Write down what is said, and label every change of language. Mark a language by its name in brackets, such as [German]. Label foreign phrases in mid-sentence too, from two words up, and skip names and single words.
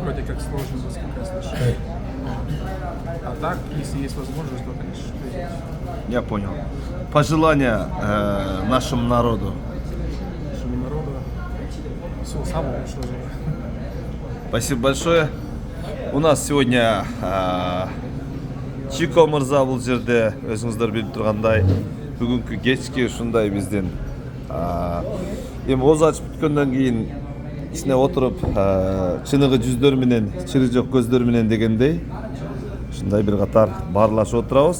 [Russian] Вроде как сложно, насколько я слышал. А так, если есть возможность, то, конечно, приезжайте. Я понял. Пожелания нашему народу. Нашему народу всего самого лучшего желаю. Спасибо большое. У нас сегодня [Kyrgyz] Чико мырза бул жерде өзүңүздөр билип тургандай бүгүнкү кечки ушундай биздин эми ооз ачып бүткөндөн кийин ичине отуруп чыныгы жүздөр менен чыры жок көздөр менен дегендей ушундай бир катар баарлашып отурабыз.